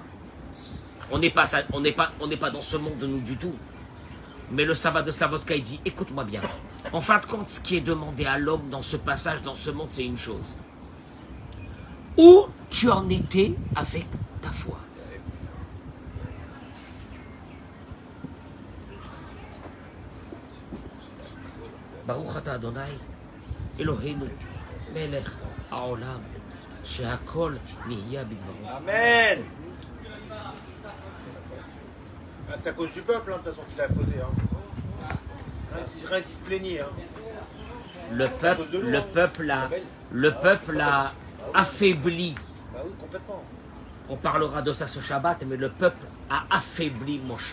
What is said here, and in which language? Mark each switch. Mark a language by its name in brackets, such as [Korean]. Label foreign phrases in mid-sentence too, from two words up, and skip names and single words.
[French] On n'est pas dans ce monde de nous du tout. Mais le Sava de Slavotka, il dit, écoute-moi bien. En fin de compte, ce qui est demandé à l'homme dans ce passage, dans ce monde, c'est une chose. Où tu en étais avec ta foi? [Hebrew] ברוך אתה אדוני, אלוהינו, מלך העולם, שהכל נהיה בדברו. Amen. [French] Ah, c'est à cause du peuple, hein, de toute façon, qu'il a fauté. Hein. Rien qui se plaignait. Hein. Le peuple a affaibli. Bah oui, complètement. On parlera de ça ce Shabbat, mais le peuple a affaibli Moshe.